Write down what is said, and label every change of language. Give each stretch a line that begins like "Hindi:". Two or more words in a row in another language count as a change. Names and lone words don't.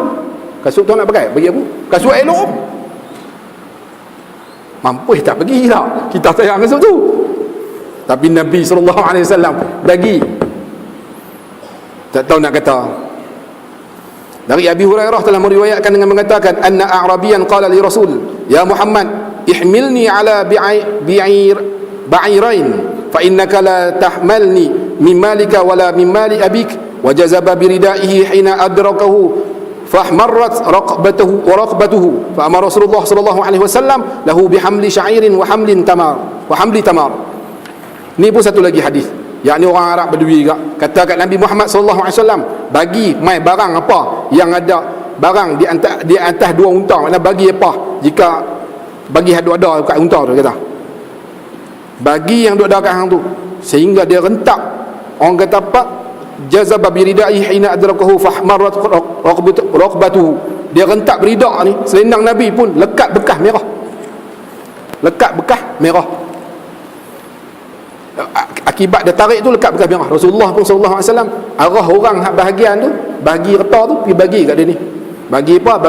Malay: Kasut tu nak pakai, bagi aku. Kasut elok. Mampu tak pergi lah, kita sayang kasut tu. Tapi Nabi SAW bagi. Tak tahu nak kata. Dari Abi Hurairah telah meriwayatkan dengan mengatakan,
Arabic: "أن أعرابيا قال للرسول يا محمد احملني على بعيرين فإنك لا تحملني من مالك ولا من مال أبيك." وجذب بردائه حين أدركه فاحمرت رقبته فأمر رسول الله صلى الله عليه وسلم له بحمل شعير وحمل تمر.
Malay: Ni pun satu lagi hadis, yakni orang Arab Badui juga kata kat Nabi Muhammad
Arabic: صلى الله عليه وسلم,
Malay: bagi mai barang apa yang ada barang di atas dua unta, mana bagi apa jika bagi ada kat unta tu, kata bagi yang duk ada kat hang tu, sehingga dia rentak. Orang kata apa?
Arabic: جذب بردائه حين أدركه فاحمرت رقبته.
Malay: Dia rentak beridak ni, selendang Nabi pun lekat bekas merah. Akibat dia tarik tu lekat bekas merah. Rasulullah pun
Arabic: صلى الله عليه وسلم
Malay: arah orang hak bahagian tu, bagi harta tu pergi bagi kat dia ni. Bagi apa?